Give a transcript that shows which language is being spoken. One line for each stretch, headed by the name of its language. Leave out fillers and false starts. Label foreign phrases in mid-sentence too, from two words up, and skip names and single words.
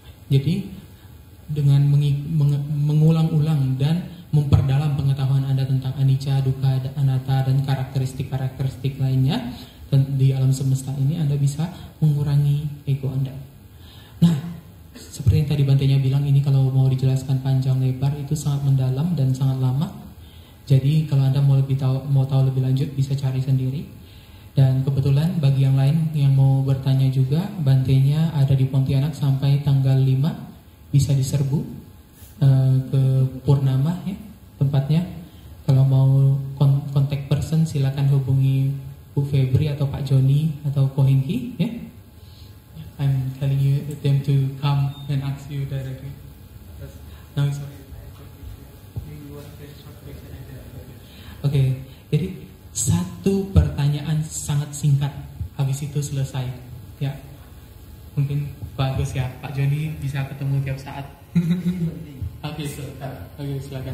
Indonesian: Jadi dengan mengulang-ulang dan memperdalam pengetahuan Anda tentang
Pali: anicca, dukkha, anatta
Indonesian: dan karakteristik-karakteristik lainnya di alam semesta ini, Anda bisa mengurangi ego Anda. Nah, seperti yang tadi Bantenya bilang, ini kalau mau dijelaskan panjang lebar itu sangat mendalam dan sangat lama. Jadi kalau Anda mau tahu lebih lanjut bisa cari sendiri. Dan kebetulan bagi yang lain yang mau bertanya juga, Bantenya ada di Pontianak sampai tanggal 5. Bisa diserbu ke Purnama ya, tempatnya. Kalau mau kontak person silakan hubungi Bu Febri atau Pak Joni atau Ko Hengki ya.
English: I'm telling you them to come and ask you directly. No, sorry.
Indonesian: Oke, jadi satu pertanyaan sangat singkat, habis itu selesai ya. Mungkin bagus ya, Pak Joni bisa ketemu tiap saat. Oke, silakan.